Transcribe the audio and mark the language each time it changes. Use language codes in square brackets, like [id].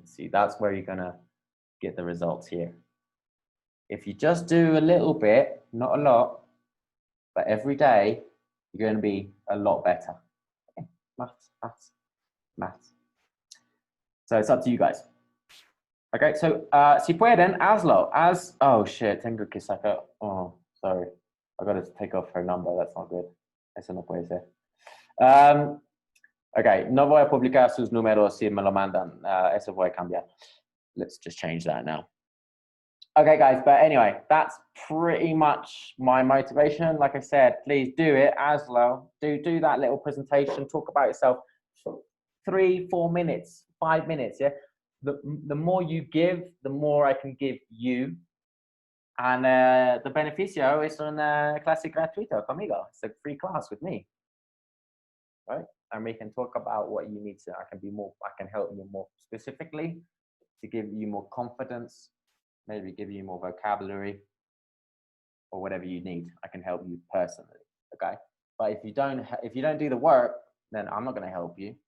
[en] That's where you're gonna get the results here. If you just do a little bit, not a lot, but every day, you're going to be a lot better. Okay. Maths. So it's up to you guys. Okay, so [es] si pueden, hazlo. [en] Oh shit, [es] tengo que sacar. [en] Oh, sorry. I got to take off her number. That's not good. [es] Eso no puede ser. Okay, no voy a publicar sus números si me lo mandan. Eso voy a cambiar. [en] Let's just change that now. Okay, guys, but anyway, that's pretty much my motivation. Like I said, please do it, Aslo. Do that little presentation. Talk about yourself. 3, 4 minutes, 5 minutes, yeah? The more you give, the more I can give you. And the [es] beneficio [en] is [es] una clase gratuita conmigo. [en] It's a free class with me, right? And we can talk about what you need to, I can help you more specifically to give you more confidence, maybe give you more vocabulary or whatever you need. I can help you personally, okay? But if you don't do the work, then I'm not gonna help you.